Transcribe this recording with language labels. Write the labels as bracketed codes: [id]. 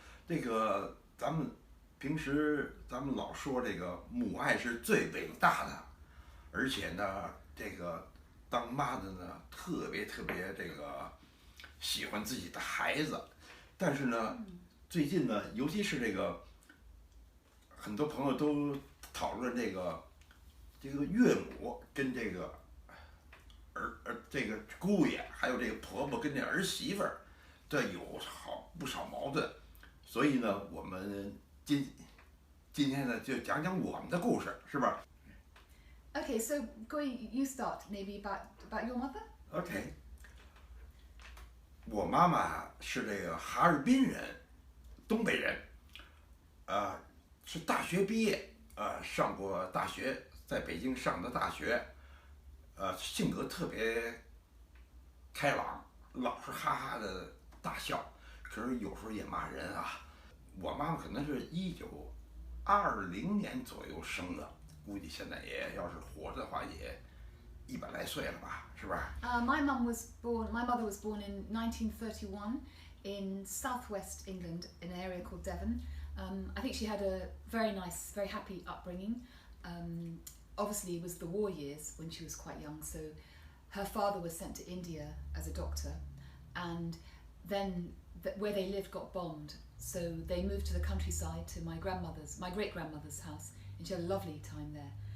[zh] 这个咱们平时老说这个母爱是最伟大的，而且呢，这个当妈的呢特别这个喜欢自己的孩子，但是呢，最近呢，尤其是这个很多朋友都讨论这个岳母跟这个这个姑爷，还有这个婆婆跟这儿媳妇儿，这有不少矛盾，所以呢，我们今天呢就讲讲我们的故事，是吧？ [en] Okay, so Guo Yi, you start maybe about your mother. [zh] OK， 我妈妈是这个哈尔滨人，东北人，是大学毕业，上过大学，在北京上的大学，性格特别开朗，老是哈哈的大笑，可是有时候也骂人啊。我妈妈可能是1920年左右生的，估计现在也要是活着的话也100来岁了吧，是吧？ [en] My mother was born in 1931 in southwest England in an area called Devon. I think she had a very nice, very happy upbringing. Obviously, it was the war years when she was quite young, so her father was sent to India as a doctor, and then where they lived got bombed, so they moved to the countryside to my great-grandmother's house, and she had a lovely time there.